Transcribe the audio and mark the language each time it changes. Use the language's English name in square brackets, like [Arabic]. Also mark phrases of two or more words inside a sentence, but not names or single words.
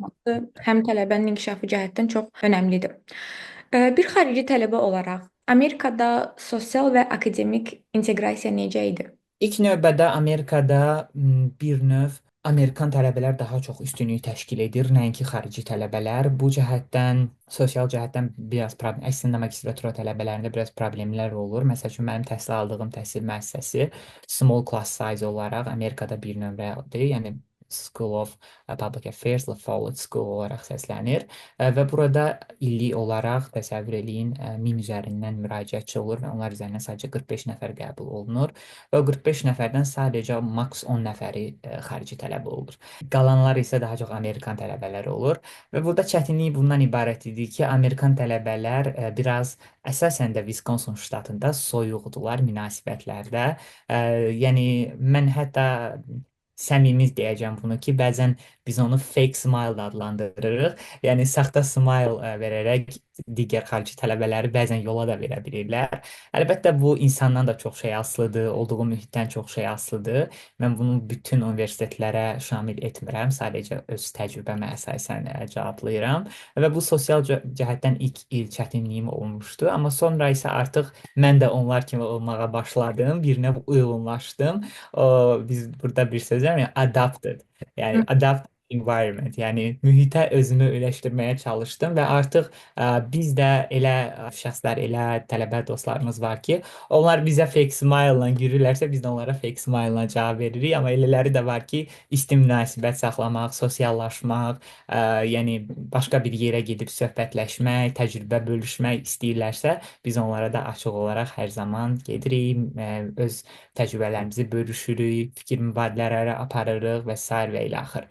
[Azerbaijani] olması həm tələbənin inkişafı cəhətdən çox önəmlidir. Bir xarici tələbə olaraq Amerikada sosial və akademik inteqrasiya necə idi? İlk növbədə Amerikada bir növ Amerikan tələbələr daha çox üstünlük təşkil edir, nəinki xarici tələbələr. Bu cəhətdən, sosial cəhətdən biraz problem, əslində magistratura tələbələrində biraz problemlər olur. Məsəl üçün mənim təhsil aldığım təhsil müəssisəsi [English] small class size [Azerbaijani] olaraq Amerikada bir nömrədir. Yəni School of Public Affairs, La Follett School olaraq səslənir və burada illik olaraq təsəvvür eləyin 1000 üzərindən müraciətçi olur və onlar üzərindən sadəcə 45 nəfər qəbul olunur və o 45 nəfərdən sadəcə maks 10 nəfəri xarici tələbə olur. Qalanlar isə daha çox Amerikan tələbələri olur və burada çətinlik bundan ibarət idi ki, Amerikan tələbələr biraz əsasən də Wisconsin ştatında soyuqdular münasibətlərdə. Yəni mən hətta səmimi deyəcəm bunu ki, bəzən biz onu [English] fake smile [Azerbaijani] adlandırırıq. Yəni saxta smile verərək digər xarici tələbələri bəzən yola da verə bilirlər. Əlbəttə bu insandan da çox şey asılıdır, olduğu mühitdən çox şey asılıdır. Mən bunu bütün universitetlərə şamil etmirəm, sadəcə öz təcrübəmə əsasən cavablayıram. Və bu sosial cəhətdən ilk il çətinliyim olmuşdu, amma sonra isə artıq mən də onlar kimi olmağa başladım, bir növ uyğunlaşdım. Biz burada bir söz var ya, adapted. Hı. Yəni [English] adapt environment, [Azerbaijani] yəni mühitə özümü öyrəşdirməyə çalışdım və artıq biz də elə şəxslər, elə tələbə dostlarımız var ki, onlar bizə [English] fake smile [Azerbaijani] ilə gülürlərsə, biz də onlara [English] fake smile [Azerbaijani] ilə cavab veririk, amma elələri də var ki, isti münasibət saxlamaq, sosiallaşmaq, yəni başqa bir yerə gedib söhbətləşmək, təcrübə bölüşmək istəyirlərsə, biz onlara da açıq olaraq hər zaman gedirik, öz təcrübələrimizi bölüşürük, fikir mübadilələri aparırıq və sair və ilə axır.